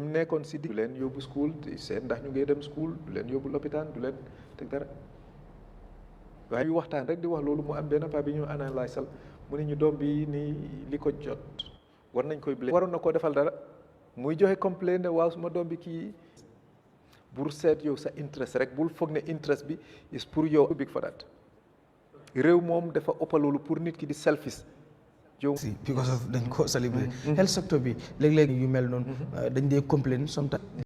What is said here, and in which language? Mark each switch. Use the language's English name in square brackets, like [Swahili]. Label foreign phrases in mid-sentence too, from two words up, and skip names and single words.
[Wolof] mu nekkoon si du leen yóbbu school di seet ndax ñu ngi dem school du leen yóbbu lopitaan du leen teg dara waaye yu waxtaan rek di wax loolu mu am benn paa bi ñu analysal mu ne ñu doom bi nii li ko jot war nañ koy blé waroon na koo defal dara muy joxe complain ne waaw suma doom bi kii bul seet yow sa interest rek bul foog ne interest bi is pour yow [English] big for that [Wolof] réew moom dafa ëppal loolu pour nit ki di selfish [English] because of [Wolof] dañ ko célébrer [English] health sector [Wolof] bi léeg-léeg yu mel noonu dañ dee [English] complain sometimes